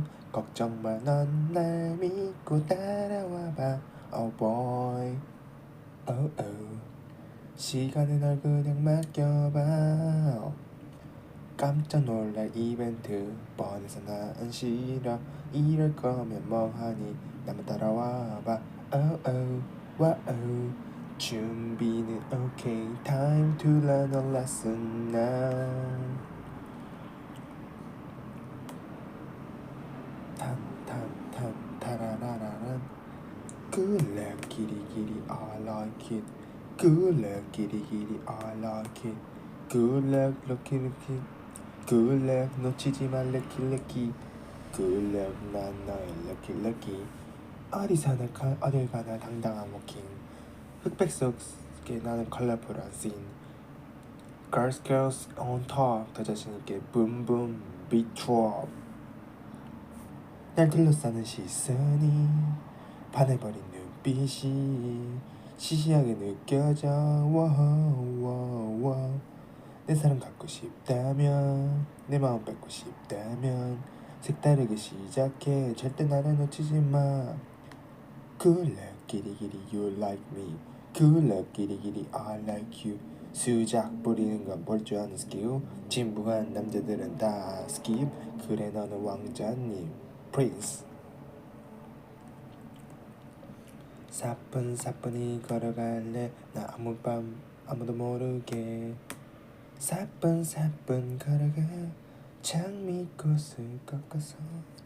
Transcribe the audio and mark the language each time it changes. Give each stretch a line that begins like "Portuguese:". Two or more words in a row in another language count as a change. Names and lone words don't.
Korean: 걱정마 넌 날 믿고 따라와봐
English: Oh boy oh oh
Korean: 시간에 널 그냥 맡겨봐 깜짝 놀랄 이벤트 뻔해서 난 싫어 이럴 거면 뭐하니 나만 따라와봐
English: oh oh wow
Korean: 준비는
English: okay time to learn a lesson now 탄탄탄 타라라라란 Good luck kitty kitty I like it Good luck kitty kitty I like it Good luck lucky lucky Good luck
Korean: 놓치지 마
English: lucky lucky Good luck
Korean: 난 너의
English: lucky lucky
Korean: 어딜 가나 당당한 워킹 흑백 속에 나는 컬러풀한 씬
English: Girls girls on top
Korean: 더 자신있게
English: boom boom beat drop
Korean: 날 둘러싸는 시선이 반해버린 눈빛이 시시하게 느껴져 워워워 내 사랑 갖고 싶다면 내 마음 뺏고 싶다면 색다르게 시작해 절대 나를 놓치지 마
English: Good luck kitty kitty you like me Good luck kitty kitty I like you
Korean: 수작 부리는 건 볼 줄 아는 스킬 진부한 남자들은 다 skip 그래 너는 왕자님 Prince 사뿐사뿐히 걸어갈래 나 아무도 모르게 사뿐사뿐 걸어가 장미꽃을 꺾어서